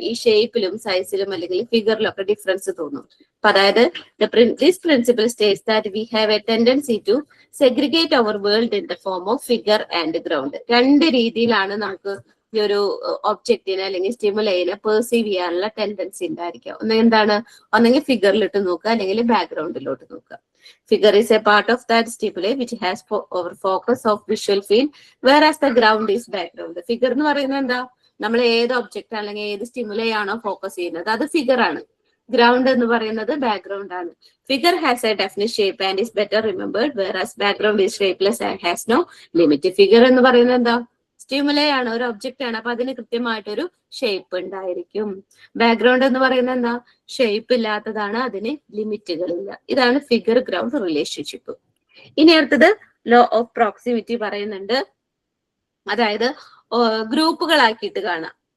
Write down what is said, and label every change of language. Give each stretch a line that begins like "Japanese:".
Malayalam: ഈ ഷേപ്പിലും സൈസിലും അല്ലെങ്കിൽ ഫിഗറിലൊക്കെ ഡിഫറൻസ് തോന്നും. അപ്പൊ അതായത്
English: This principle states that we have a tendency to segregate our world in the form of figure and ground.
Malayalam: രണ്ട് രീതിയിലാണ് നമുക്ക് ഈ ഒരു ഒബ്ജക്റ്റിനെ അല്ലെങ്കിൽ സ്റ്റിമുലൈനെ പെർസീവ് ചെയ്യാനുള്ള ടെൻഡൻസി ഉണ്ടായിരിക്കുക. ഒന്നെങ്കിൽ ഫിഗറിലിട്ട് നോക്കുക, അല്ലെങ്കിൽ ബാക്ക്ഗ്രൗണ്ടിലോട്ട് നോക്കുക.
English: Figure is a part of that stimuli which has our focus of visual field, whereas the ground is background.
Malayalam: Figure എന്ന് പറയുന്നത് എന്താ? നമ്മൾ ഏത് ഒബ്ജക്റ്റ് അല്ലെങ്കിൽ ഏത് സ്റ്റിമുലൈ ആണോ ഫോക്കസ് ചെയ്യുന്നത് അത് ഫിഗർ ആണ്. ഗ്രൗണ്ട് എന്ന് പറയുന്നത് ബാക്ക്ഗ്രൗണ്ട് ആണ്.
English: Figure has a definite shape and is better remembered, whereas background is shapeless and has no limit.
Malayalam: Figure എന്ന് പറയുന്നത് എന്താ? സ്റ്റിമുലൈ ആണ്, ഒരു ഒബ്ജക്റ്റ് ആണ്. അപ്പൊ അതിന് കൃത്യമായിട്ടൊരു ഷേപ്പ് ഉണ്ടായിരിക്കും. ബാക്ക്ഗ്രൗണ്ട് എന്ന് പറയുന്നത് എന്താ? ഷേപ്പ് ഇല്ലാത്തതാണ്, അതിന് ലിമിറ്റുകളില്ല. ഇതാണ് ഫിഗർ ഗ്രൗണ്ട് റിലേഷൻഷിപ്പ്. ഇനി അടുത്തത് ലോ ഓഫ് പ്രോക്സിമിറ്റി പറയുന്നുണ്ട്. അതായത് ഗ്രൂപ്പുകളാക്കിയിട്ട് കാണാം.